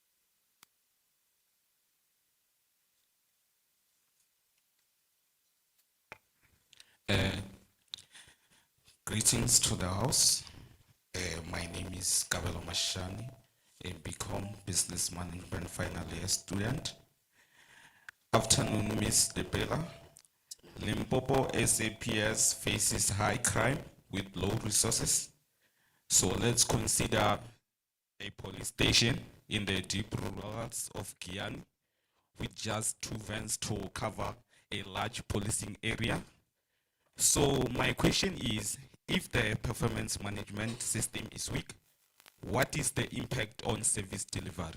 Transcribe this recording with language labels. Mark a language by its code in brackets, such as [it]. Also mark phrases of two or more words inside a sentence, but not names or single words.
[en] Greetings to the house. My name is Kabelo Mashani, a BCom Business Management final year student. Afternoon, Ms. Depela. Limpopo SAPS faces high crime with low resources. So let's consider a police station in the deep rurals of Guyana with just 2 vans to cover a large policing area. So my question is, if the performance management system is weak, what is the impact on service delivery?